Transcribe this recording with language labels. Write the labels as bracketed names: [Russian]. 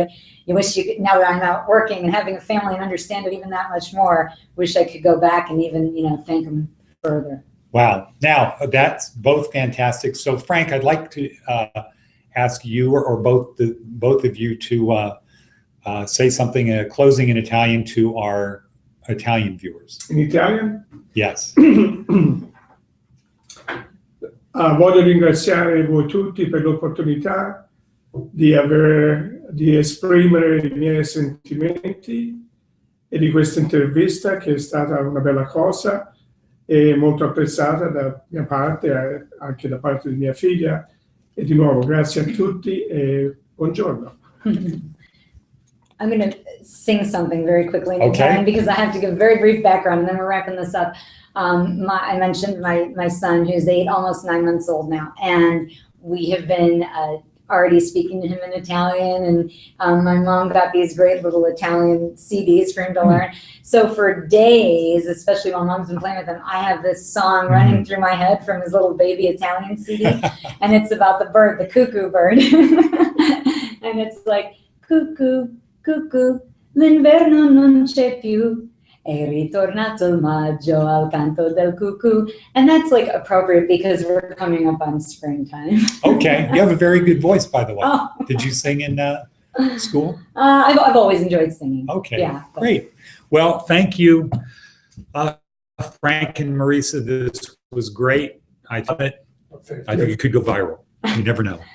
[English] But you wish you could, now that I'm out working and having a family and understand it even that much more, wish I could go back and even, thank them further. Wow. Now, that's both fantastic. So, Frank, I'd like to ask you or both of you to say something, closing in Italian to our Italian viewers. In Italian? Yes. [Italian] Voglio ringraziare voi tutti per l'opportunità di esprimere i miei sentimenti e di questa intervista, che è stata una bella cosa e molto apprezzata da mia parte, anche da parte di mia figlia. E di nuovo grazie a tutti e buongiorno. [English] I'm going to sing something very quickly in Italian because I have to give a very brief background, and then we're wrapping this up. I mentioned my son, who's 8, almost 9 months old now, and we have been already speaking to him in Italian, and my mom got these great little Italian CDs for him to learn. So for days, especially while mom's been playing with him, I have this song running through my head from his little baby Italian CD, and it's about the bird, the cuckoo bird. And it's like, cuckoo, cuckoo, [Italian] l'inverno non c'è più, è ritornato il maggio al canto del cuckoo. [English] And that's like appropriate because we're coming up on springtime. Okay, you have a very good voice, by the way. Oh. Did you sing in school? I've always enjoyed singing. Okay, yeah, great. Well, thank you, Frank and Marisa. This was great. I thought it. I think it could go viral. You never know.